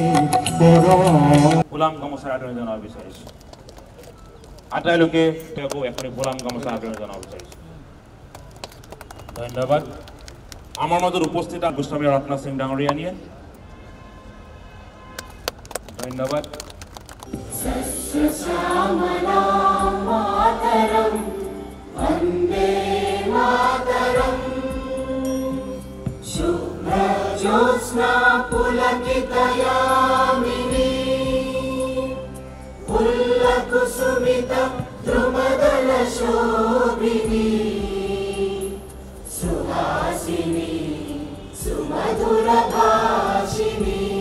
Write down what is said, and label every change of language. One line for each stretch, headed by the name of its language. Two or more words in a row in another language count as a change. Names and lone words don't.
Assamese: গোলাম গামোচাৰ আদৰণি জনাব বিচাৰিছোঁ আটাইলোকে তেওঁক এখনি গোলাম গামোচাৰ আদৰণি জনাব বিচাৰিছোঁ ধন্যবাদ আমাৰ মাজত উপস্থিত গোস্বামী ৰত্ন সিং ডাঙৰীয়ানীয়ে ধন্যবাদ
Sanskrit: श्यामलां मातरं वन्दे मातरं शुभ्रज्योत्स्ना पुलकितयामिनी पुल्लकुसुमित द्रुमदलशोभिनी सुहासिनी सुमधुरभाषिनी